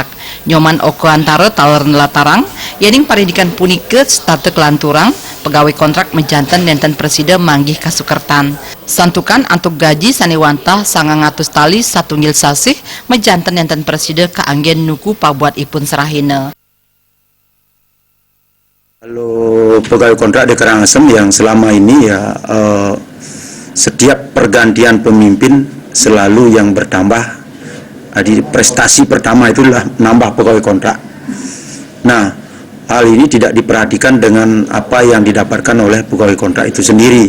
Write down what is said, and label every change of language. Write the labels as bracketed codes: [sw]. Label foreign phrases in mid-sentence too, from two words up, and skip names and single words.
[ban] Nyoman Oko Antara taler nelatarang, yaning paridikan punike starte kelanturang, pegawai kontrak menjantan nenten presida manggih kasukertan. Santukan antuk gaji sanewantah 900 tali satunggil sasih menjantan nenten presida kaanggen nuku pabuat ipun serahina. [id] Kalau pegawai kontrak di Karangasem yang selama ini ya setiap pergantian pemimpin selalu yang bertambah. Di prestasi pertama itulah nambah pegawai kontrak. Nah, hal ini tidak diperhatikan dengan apa yang didapatkan oleh pegawai kontrak itu sendiri.